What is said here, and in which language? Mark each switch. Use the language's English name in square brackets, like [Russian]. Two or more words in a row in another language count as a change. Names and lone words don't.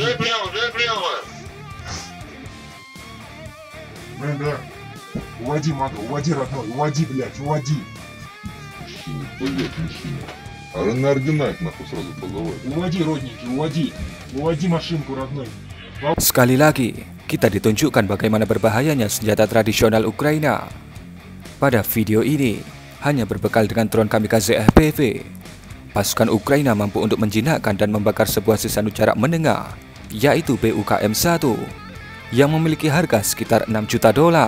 [Russian] Дай прямо. Да. Уводи мага, уводи, родной, уводи, блядь, уводи. Мужчина. А на ордена их нахуй сразу позовут. Уводи, родненький, уводи. Уводи машинку, родной. [Indonesian] Sekali lagi, kita ditunjukkan bagaimana berbahayanya senjata tradisional Ukraina. Pada video ini, hanya berbekal dengan drone kamikaze FPV, pasukan Ukraina mampu untuk menjinakkan dan membakar sebuah sisanu jarak menengah, yaitu BUKM-1, yang memiliki harga sekitar 6 juta dolar.